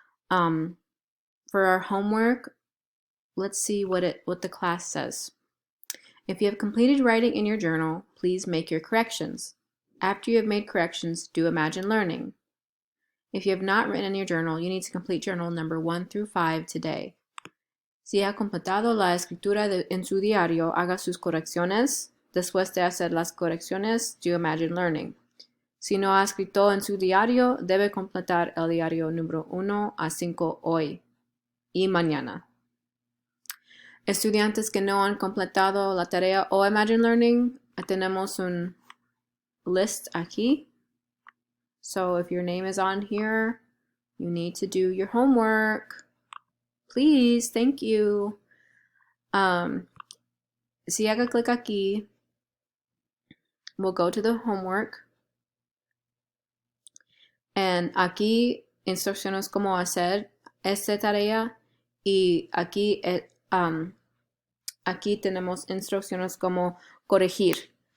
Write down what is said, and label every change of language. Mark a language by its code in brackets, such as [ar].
[en] Um, for our homework, let's see what the class says. If you have completed writing in your journal, please make your corrections. After you have made corrections, do Imagine Learning. If you have not written in your journal, you need to complete journal number 1 through 5 today. [es] Si ha completado la escritura en su diario, haga sus correcciones. Después de hacer las correcciones, [en] do Imagine Learning. [es] Si no ha escrito en su diario, debe completar el diario número 1 a 5 hoy y mañana. Estudiantes que no han completado la tarea o Imagine Learning, tenemos un list aquí. [en] So if your name is on here, you need to do your homework. Please, thank you. [es] Si haga clic aquí, [en] we'll go to the homework. [es] And aquí instrucciones cómo hacer esta tarea y aquí, aquí tenemos instrucciones cómo corregir.